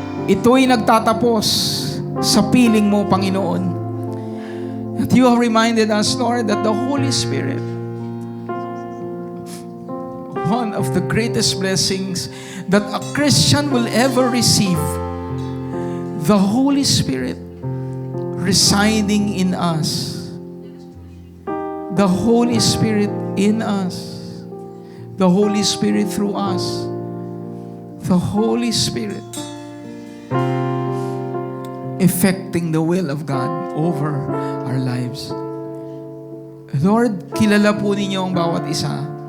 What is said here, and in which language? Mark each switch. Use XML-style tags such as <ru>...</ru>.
<tl>Ito'y nagtatapos sa piling mo, Panginoon.</tl> <en>That you have reminded us, Lord, that the Holy Spirit, one of the greatest blessings that a Christian will ever receive, the Holy Spirit residing in us. The Holy Spirit in us. The Holy Spirit through us. The Holy Spirit effecting the will of God over our lives.</en> <tl>Lord, kilala po ninyo ang bawat isa.</tl>